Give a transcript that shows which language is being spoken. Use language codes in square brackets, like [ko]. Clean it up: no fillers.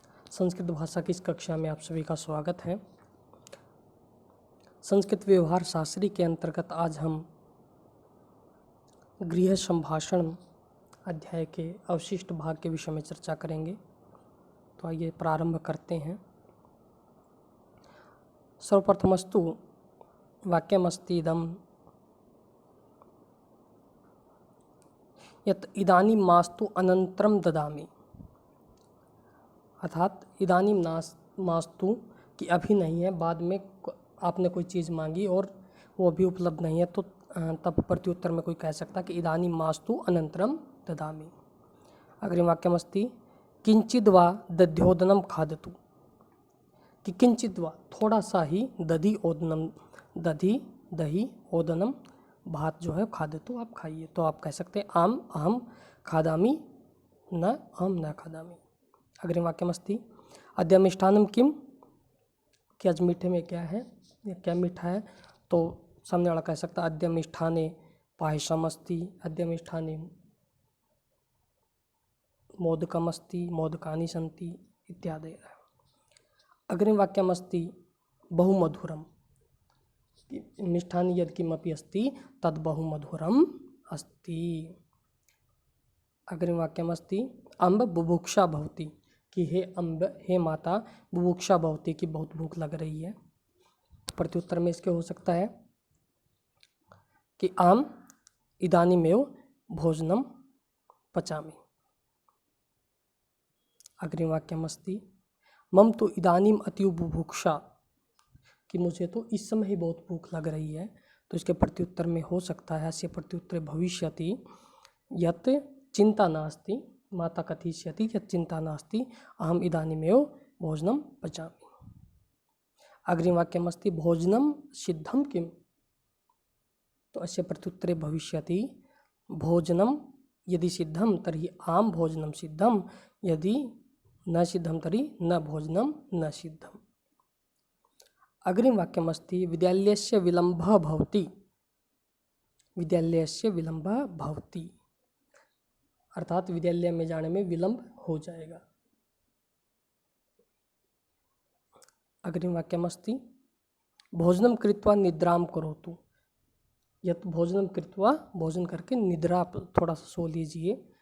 [hi] संस्कृत भाषा की इस कक्षा में आप सभी का स्वागत है। संस्कृत व्यवहार शास्त्री के अंतर्गत आज हम गृह संभाषण अध्याय के अवशिष्ट भाग के विषय में चर्चा करेंगे। तो आइए प्रारंभ करते हैं। [sa] सर्वप्रथमस्तु वाक्यमस्ति इदं यत् इदानीं मास्तु अनन्तरं ददामि। [hi] अर्थात [sa] इदानीं मास्तु [hi] कि अभी नहीं है, बाद में आपने कोई चीज़ मांगी और वो अभी उपलब्ध नहीं है, तो तब प्रत्युत्तर में कोई कह सकता कि [sa] इदानीं मास्तु अनन्तरं ददामि। अग्रिम वाक्यमस्ति किंचिद् वा दध्योदनं खादतु। [hi] कि [sa] किंचिद् वा [hi] थोड़ा सा ही दधि ओदनम, दही ओदनम भात जो है खादतु आप खाइए। तो आप कह सकते हैं [sa] आम अहम खादामि न अहम न खादामि। अग्रिम वाक्यमस्ति अद्य मिष्ठान्नं किम, [hi] कि आज मीठे में क्या है, ये क्या मीठा है। तो सामने वाला कह सकता [sa] अद्य मिष्ठाने पायसमस्ति, अद्य मिष्ठाने मोदकमस्ति, मोदकानि सन्ति इत्यादि। अग्रिम वाक्यमस्ति बहुमधुरम। मिष्ठानि यत्किमपि अस्ति तद् बहुमधुरम अस्ति। अग्रिम वाक्यमस्ति अम्ब बुभुक्षा भवति। [hi] कि [sa] हे अम्ब, हे माता, बुभुक्षा भवति [hi] कि बहुत भूख लग रही है। प्रत्युत्तर में इसके हो सकता है कि [sa] आम इदानीमेव भोजनम पचामि। अग्रिम वाक्यमस्ति मम तो इदानीम अतीव बुभुक्षा। [hi] कि मुझे तो इस समय ही बहुत भूख लग रही है। तो इसके प्रत्युत्तर में हो सकता है [sa] अस्य प्रत्युत्तरे भविष्यति यत् चिंता नास्ति, माता कथयिष्यति यत् चिंता नास्ति अहम इदानीमेव भोजनं पचामि। अग्रिम वाक्यमस्ति भोजनं सिद्धं किम। तो अस्य प्रत्युत्तरे भविष्यति भोजनं यदि सिद्धं तर्हि आम भोजनं सिद्धं, यदि न सिद्धं तर्हि न भोजनं न सिद्धम्। अग्रिम वाक्यमस्ति विद्यालयस्य विलम्बः भवति। विद्यालयस्य विलम्बः भवति [hi] अर्थात विद्यालय में जाने में विलंब हो जाएगा। [sa] अग्रिम वाक्यमस्ति भोजनं कृत्वा निद्रां करोतु। यत् भोजनं कृत्वा, [hi] भोजन करके निद्रा थोड़ा सा सो लीजिए।